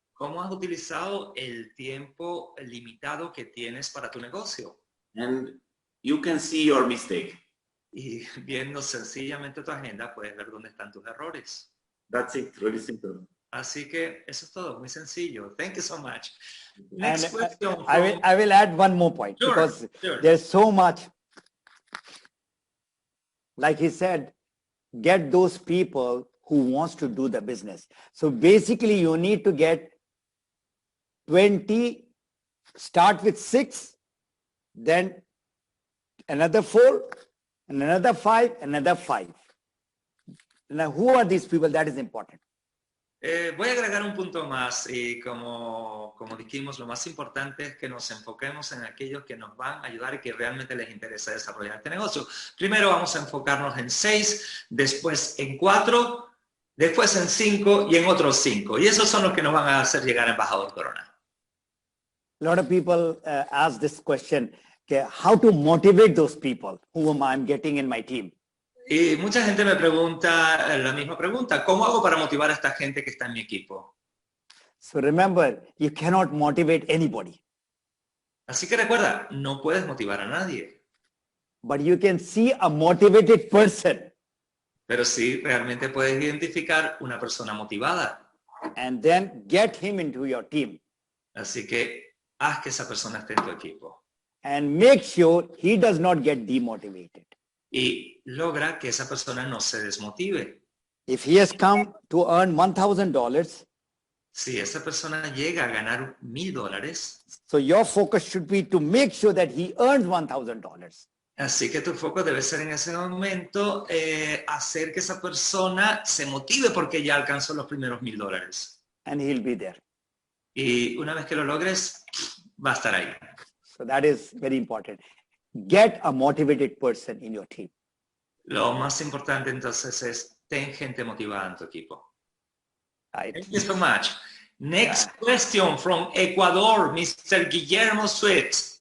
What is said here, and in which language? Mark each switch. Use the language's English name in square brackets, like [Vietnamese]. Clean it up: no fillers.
[Spanish] ¿Cómo has utilizado el tiempo limitado que tienes para tu negocio? [English] And you can see your mistake. [Spanish] Y viendo sencillamente tu agenda, puedes ver dónde están tus errores. [English] That's it, really simple. [Spanish] Así que eso es todo, muy sencillo. [English] Thank you so much. Next question. I will add one more point because there's so much. Like he said, get those people who wants to do the business. So basically you need to get 20, start with 6, then another 4, and another 5, another 5. Now, who are these people? That is important. [Spanish] Voy a agregar un punto más y como dijimos, lo más importante es que nos enfoquemos en aquellos que nos van a ayudar y que realmente les interesa desarrollar este negocio. Primero vamos a enfocarnos en 6, después en 4, después en 5 y en otros 5. Y esos son los que nos van a hacer llegar a Embajador Corona. [English] A lot of people ask this question, okay, how to motivate those people whom I'm getting in my team? [Spanish] Y mucha gente me pregunta la misma pregunta, ¿cómo hago para motivar a esta gente que está en mi equipo? [English] So remember, you cannot motivate anybody. [Spanish] Así que recuerda, no puedes motivar a nadie. [English] But you can see a motivated person. [Spanish] Pero sí, realmente puedes identificar una persona motivada. [English] And then get him into your team. [Spanish] Así que haz que esa persona esté en tu equipo. [English] And make sure he does not get demotivated. [Spanish] Y logra que esa persona no se desmotive. [English] If he has come to earn $1,000, [Spanish] si esa persona llega a ganar $1,000, [English] so your focus should be to make sure that he earns $1,000. [Spanish] Así que tu foco debe ser en ese momento hacer que esa persona se motive porque ya alcanzó los primeros $1,000. [English] And he'll be there. [Spanish] Y una vez que lo logres, va a estar ahí. [English] So that is very important. Get a motivated person in your team. [Spanish] Lo más importante entonces es ten gente motivada en tu equipo. [English] Right. Thank you so much. Next question from Ecuador, Mr. Guillermo Sweet.